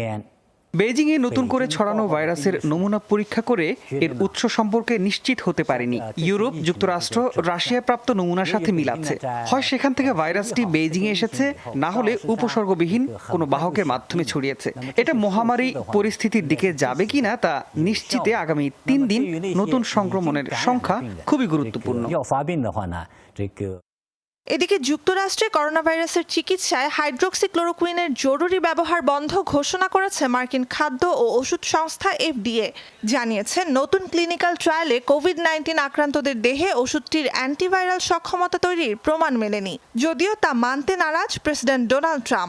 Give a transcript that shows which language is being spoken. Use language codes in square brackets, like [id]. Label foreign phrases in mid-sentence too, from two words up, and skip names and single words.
[bn] বেইজিংয়ে নতুন করে ছড়ানো ভাইরাসের নমুনা পরীক্ষা করে এর উৎস সম্পর্কে নিশ্চিত হতে পারেনি ইউরোপ, যুক্তরাষ্ট্র, রাশিয়ায় প্রাপ্ত নমুনার সাথে মিলাচ্ছে। হয় সেখান থেকে ভাইরাসটি বেইজিংয়ে এসেছে, না হলে উপসর্গবিহীন কোনো বাহকের মাধ্যমে ছড়িয়েছে। এটা মহামারী পরিস্থিতির দিকে যাবে কিনা তা নিশ্চিতে আগামী 3 দিন নতুন সংক্রমণের সংখ্যা খুবই গুরুত্বপূর্ণ। [zh] 要发病的话呢，这个。 [bn] এদিকে যুক্তরাষ্ট্রে করোনা ভাইরাসের চিকিৎসায় হাইড্রোক্সিক্লোরোকুইনের জরুরি ব্যবহার বন্ধ ঘোষণা করেছে মার্কিন খাদ্য ও ওষুধ সংস্থা FDA। জানিয়েছে নতুন ক্লিনিক্যাল ট্রায়ালে কোভিড-19 আক্রান্তদের দেহে ওষুধটির অ্যান্টিভাইরাল সক্ষমতা তৈরির প্রমাণ মেলেনি, যদিও তা মানতে নারাজ প্রেসিডেন্ট ডোনাল্ড ট্রাম্প।